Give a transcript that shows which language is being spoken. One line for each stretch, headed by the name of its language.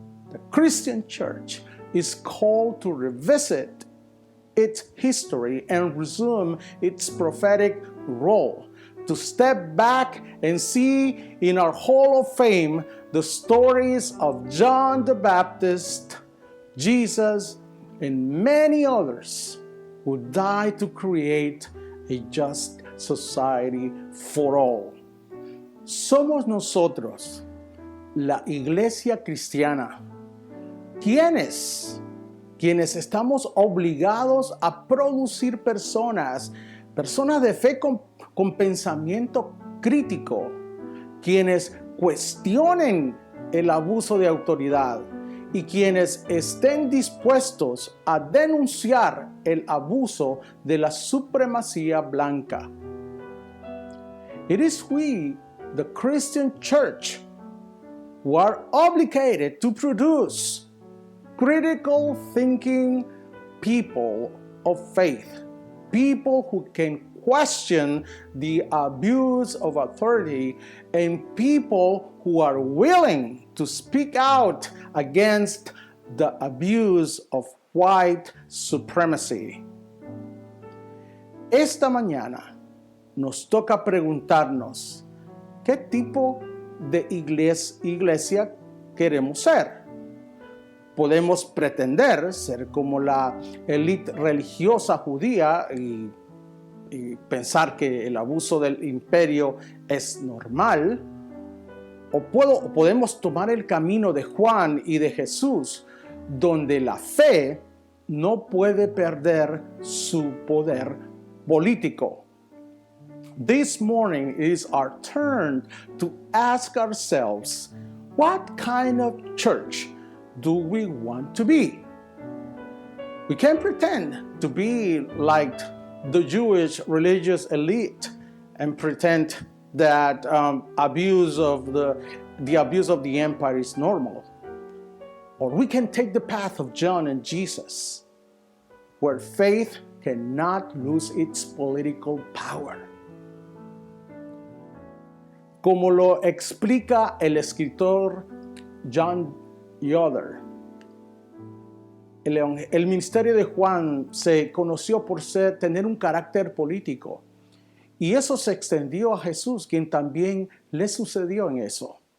English: The Christian church is called to revisit its history and resume its prophetic role, to step back and see in our Hall of Fame the stories of John the Baptist, Jesus, and many others who died to create a just society for all.
Spanish: Somos nosotros, la Iglesia cristiana, quienes estamos obligados a producir personas de fe con pensamiento crítico, quienes cuestionen el abuso de autoridad y quienes estén dispuestos a denunciar el abuso de la supremacía blanca.
English: It is we, the Christian church, who are obligated to produce critical thinking people of faith, people who can question the abuse of authority, and people who are willing to speak out against the abuse of white supremacy.
Spanish: Esta mañana nos toca preguntarnos, ¿qué tipo de iglesia queremos ser? Podemos pretender ser como la élite religiosa judía y pensar que el abuso del imperio es normal, o podemos tomar el camino de Juan y de Jesús, donde la fe no puede perder su poder político.
English: This morning is our turn to ask ourselves, what kind of church do we want to be? We can't pretend to be like the Jewish religious elite and pretend that the abuse of the empire is normal. Or we can take the path of John and Jesus, where faith cannot lose its political power.
Spanish: Como lo explica el escritor John Yoder, el ministerio de Juan se conoció por tener un carácter político, y eso se extendió a Jesús, quien también le sucedió en eso.